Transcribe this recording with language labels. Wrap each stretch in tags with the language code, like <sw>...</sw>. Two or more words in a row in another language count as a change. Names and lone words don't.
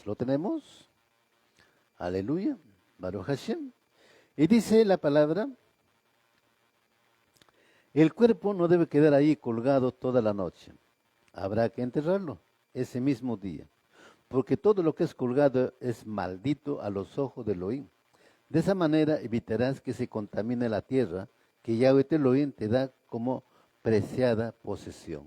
<es>¿Lo tenemos?</es> <he>Aleluya. ברוך השם.</he> <es>Y dice la palabra: el cuerpo no debe quedar ahí colgado toda la noche. Habrá que enterrarlo ese mismo día, porque todo lo que es colgado es maldito a los ojos de Elohim. De esa manera evitarás que se contamine la tierra, que Yahweh Elohim te da como preciada posesión.</es>